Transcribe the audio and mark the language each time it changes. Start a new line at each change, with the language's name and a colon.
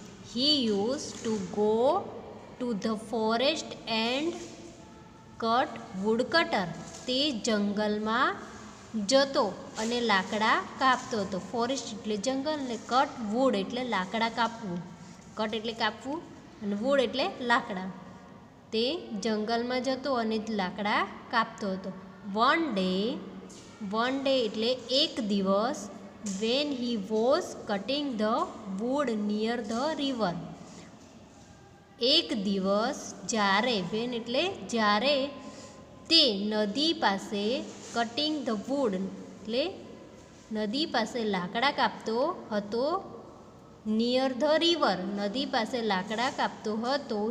English: He used to go to the forest and cut woodcutter.
Gujarati: તે જંગલમાં જતો અને લાકડા કાપતો હતો. ફોરેસ્ટ એટલે જંગલ ને
English: cut wood
Gujarati: એટલે લાકડા કાપવું. કટ એટલે કાપવું અને વુડ એટલે લાકડા. તે જંગલમાં જતો અને લાકડા કાપતો હતો.
English: one day
Gujarati: એટલે એક દિવસ.
English: when he was cutting the wood near the river.
Gujarati: એક દિવસ જ્યારે,
English: when
Gujarati: એટલે જ્યારે, તે નદી પાસે
English: cutting the wood
Gujarati: એટલે નદી પાસે લાકડા કાપતો હતો.
English: near the river
Gujarati: નદી પાસે લાકડા કાપતો હતો.